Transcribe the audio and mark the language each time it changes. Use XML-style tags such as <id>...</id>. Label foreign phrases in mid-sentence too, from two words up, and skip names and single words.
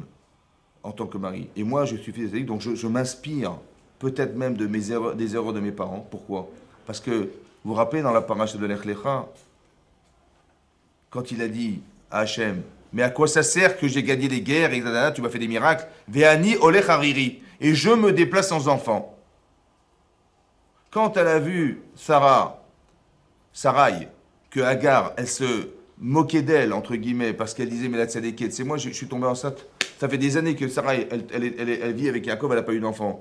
<fr>En tant que mari. Et moi, je suis fils de tzaddik, donc je m'inspire peut-être même des erreurs de mes parents. Pourquoi? Parce que, vous vous rappelez dans la paracha de Lech Lecha, quand il a dit à Hachem, mais à quoi ça sert que j'ai gagné les guerres, et tu m'as fait des miracles?</fr> <he>ואני הולך ערירי.</he> <fr>Et je me déplace sans enfant. Quand elle a vu Sarai, que Hagar, elle se moquait d'elle, entre guillemets, parce qu'elle disait, mais la tzadékette, c'est moi, je suis tombée enceinte. Ça fait des années que Sarai, elle vit avec Yaakov, elle n'a pas eu d'enfant.</fr>